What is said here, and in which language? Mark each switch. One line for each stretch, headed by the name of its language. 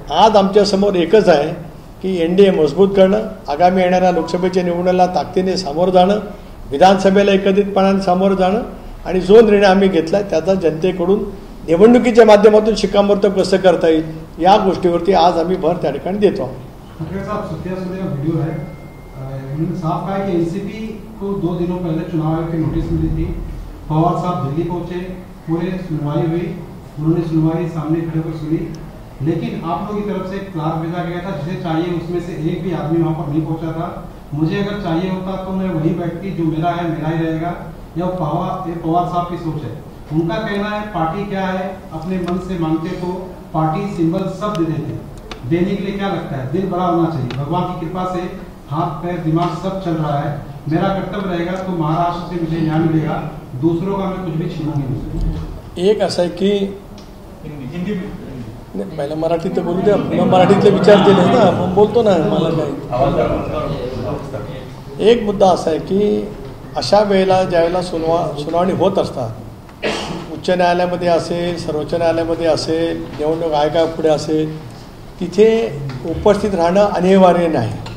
Marathi: आज आमच्यासमोर एकच आहे की NDA मजबूत करणं, आगामी येणाऱ्या लोकसभेच्या निवडणुकीला ताकदीने सामोरं जाणं, विधानसभेला एकत्रितपणाने सामोरं जाणं आणि जो निर्णय आम्ही घेतला आहे त्याचा जनतेकडून निवडणुकीच्या माध्यमातून शिक्कामोर्तब कसं करता येईल या गोष्टीवरती आज आम्ही भर त्या ठिकाणी देतो आहोत.
Hindi: वीडियो है, उन्होंने साफ कहा कि एनसीपी को 2 दिनों पहले चुनाव आयोग की नोटिस मिली थी. पवार साहब दिल्ली पहुंचे, पूरे सुनवाई हुई, उन्होंने सुनवाई सामने खड़े होकर सुनी, लेकिन आप लोगों की तरफ से एक क्लार्क भेजा गया था जिसे चाहिए उसमें से एक भी आदमी वहां पर नहीं पहुंचा था. मुझे अगर चाहिए होता तो मैं वही व्यक्ति जो मेरा है मेरा ही रहेगा, या पवार साहब की सोच है. उनका कहना है पार्टी क्या है अपने मन से मांगते तो पार्टी सिंबल सब दे देते. देने के लिए क्या लगता है, दिल बड़ा होना चाहिए. भगवान की कृपा से हाथ पैर दिमाग सब चल रहा है. मेरा कर्तव्य रहेगा तो महाराष्ट्र से मुझे न्याय मिलेगा, दूसरों का मैं कुछ भी छीनूंगी नहीं.
Marathi: एक असं आहे की पहिलं मराठीत बोलू द्या, मराठीतले विचार केले ना, मग बोलतो ना. मला काय एक मुद्दा असा आहे की अशा वेळेला ज्यावेळेला सुनावणी होत असतात, उच्च न्यायालयामध्ये असेल, सर्वोच्च न्यायालयामध्ये असेल, निवडणूक आयोगापुढे असेल, तिथे उपस्थित राहणं अनिवार्य नाही.